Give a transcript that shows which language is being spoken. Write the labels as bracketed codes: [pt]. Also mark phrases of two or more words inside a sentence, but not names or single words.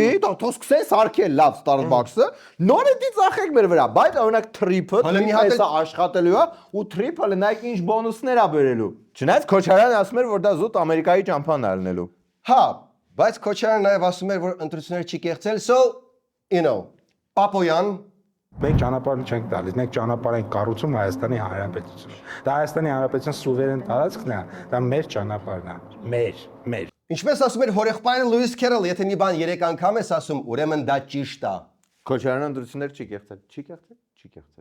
[hy] եմ։ Բացվի, թող սկսեն սարքել լավ Starbucks-ը, նորը ծախեք մեր վրա, բայց օրինակ trip-ը, հեսա աշխատելու է ու trip-ը նայեք ինչ բոնուսներ է բերելու։ Չնայած Քոչարյանը ասում էր, որ դա զուտ Ամերիկայի ճամփան է ելնելու։ Հա, բայց Քոչարյանը նաև ասում էր, որ ընտրությունները չի կեղծել, [en] so, you know, [hy] Պապոյան Մենք ճանապարհ չենք տալիս, մենք ճանապարհ ենք կառուցում Հայաստանի Հանրապետություն։ Դա Հայաստանի Հանրապետության սուվերեն տարածքն է, դա մեր ճանապարհն է, մեր։ Ինչպես ասում էր հորեղբայրը Լուիս Քերել, եթե մի բան 3 անգամ ես ասում, ուրեմն դա ճիշտ է։ Քոչարյանը ընտրություններ չի կեղծել։